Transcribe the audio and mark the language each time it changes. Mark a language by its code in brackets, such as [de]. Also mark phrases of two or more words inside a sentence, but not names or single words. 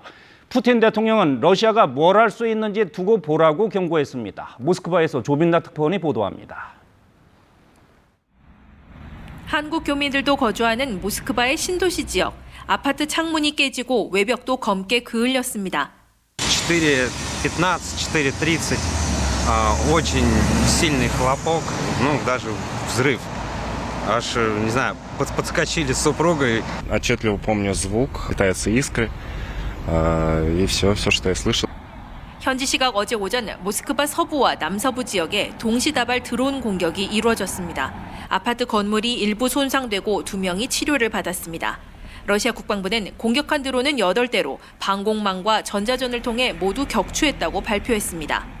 [ko] 푸틴 대통령은 러시아가 뭘 할 수 있는지 두고 보라고 경고했습니다. 모스크바에서 조빈나 특파원이 보도합니다. 한국 교민들도 거주하는 모스크바의 신도시 지역. 아파트 창문이 깨지고 외벽도 검게 그을렸습니다. 4:15, 4:30. [ru] Очень сильный хлопок, даже взрыв. Аж, не знаю, подскочили с супругой. Отчетливо помню звук, летаются искры, и все, что я слышал. [ko] 현지 시각 어제 오전 모스크바 서부와 남서부 지역에 동시다발 드론 공격이 이루어졌습니다. 아파트 건물이 일부 손상되고 2명이 치료를 받았습니다. 러시아 국방부는 공격한 드론은 8대로 방공망과 전자전을 통해 모두 격추했다고 발표했습니다.